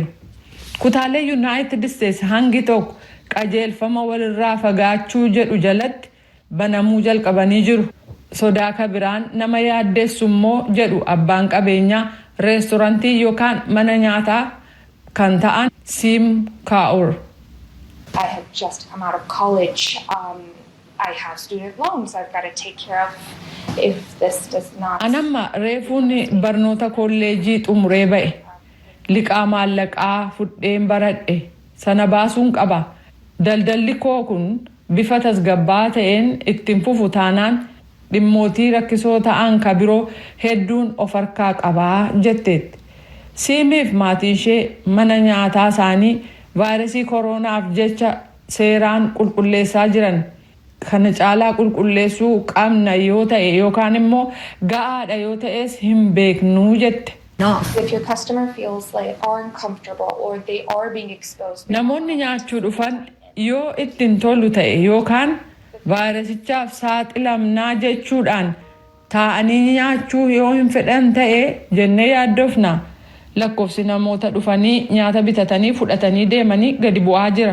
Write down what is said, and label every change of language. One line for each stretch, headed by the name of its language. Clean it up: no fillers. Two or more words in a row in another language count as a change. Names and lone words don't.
Oromo: Kutaalee Yuunaayitid Isteetsi hangi tokko qajeelfama walirraa fagaachuu jedhu jalatti banamuu jalqabanii jiru. Sodaa kabiraan nama yaaddeessu immoo jedhu abbaan qabeenyaa reestorantii yookaan mana nyaataa kan ta'an Sim Kaur.
English: I have just come out of college. I have student loans I've got to take care of if this does not.
Oromo: Anamma reefuun barnoota kolleejii xumuree ba'e. Liqaa maallaqaa fudheen baradhe sana baasuun qaba. Daldalli koo kun bifa tasgabbaa ta'een ittiin fufu taanaan dhimmootii rakkisoo ta'an ka biroo hedduun of harkaa qabaa jetteetti. Siimiif maatiin ishee mana nyaataa isaanii vaayirasii kooroonaaf jecha seeraan qulqulleessaa jiran. Kana caalaa qulqulleessuu qabna yoo ta'e yookaan immoo ga'aadha yoo ta'es hin beeknuu jette.
English: If your customer feels like uncomfortable or they are being exposed.
Oromo: Namoonni nyaachuu dhufan yoo ittiin tolu ta'e yookaan vaayirasichaaf saaxilamnaa jechuudhaan taa'anii nyaachuu yoo hin fedhan ta'e jennee yaaddofna. Lakkoofsi namoota dhufanii nyaata bitatanii fudhatanii deemanii gadi bu'aa jira.